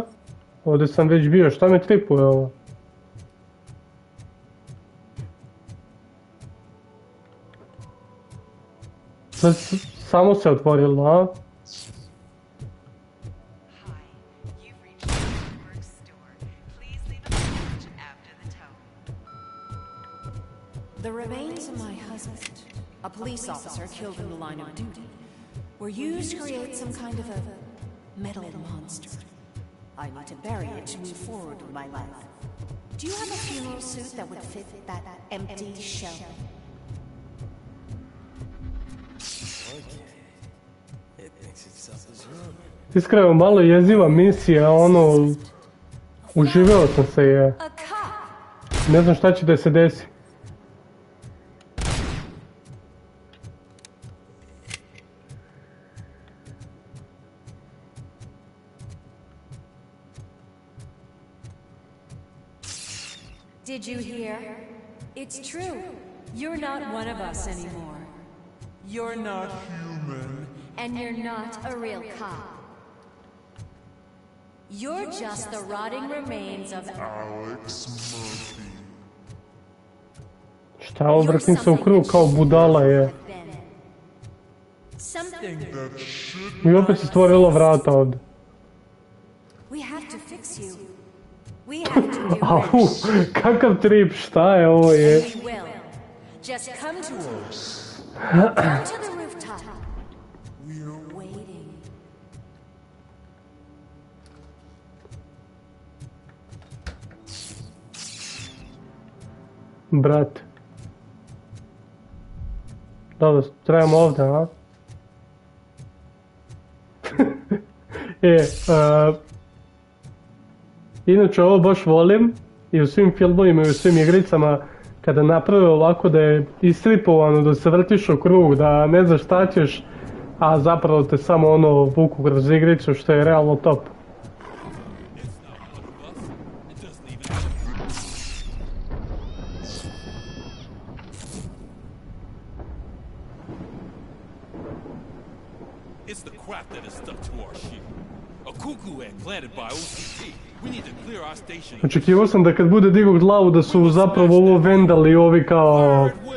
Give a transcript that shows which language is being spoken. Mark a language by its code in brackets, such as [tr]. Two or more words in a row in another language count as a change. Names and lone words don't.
[bs] Ovdje sam već bio, šta me tripuje ovo? Samo se otvorilo, a? [en] The remains of my husband, a police officer killed in the line of duty, were used to create some kind of a metal monster. I need to bury it to move forward with my life. Do you have a funeral suit that would fit that empty shell? [bs] Iskreno, malo jeziva misija, ono... Uživao sam se je. Ne znam šta će da se desi. [en] Did you hear? It's true. You're not one of us anymore. You're not human. And you're not a real cop. You're just the rotting remains of Alex Murphy. [bs] Šta, obrtim se u krug kao budala je. I opet se stvorilo vrata ovdje. [en] We have to fix you. We have to do [bs] Au, kakav trip, šta je ovo je? [en] We will. Just come to us. Come to the rooftop. We're waiting. [bs] Brat. Dobro, trebamo ovdje, a? Inače ovo baš volim i u svim filmovima i u svim igricama kada naprave ovako da je istripovano, da se vrtiš u krug, da ne znaš šta ćeš, a zapravo te samo ono vuku kroz igricu što je realno top. [en] It's the crap that is stuck to our ship. A cuckoo egg planted by OCP. We need to clear our station. [bs] Očekivao sam da kad bude digao glavu da su zapravo ovo Wendela i ovi kao...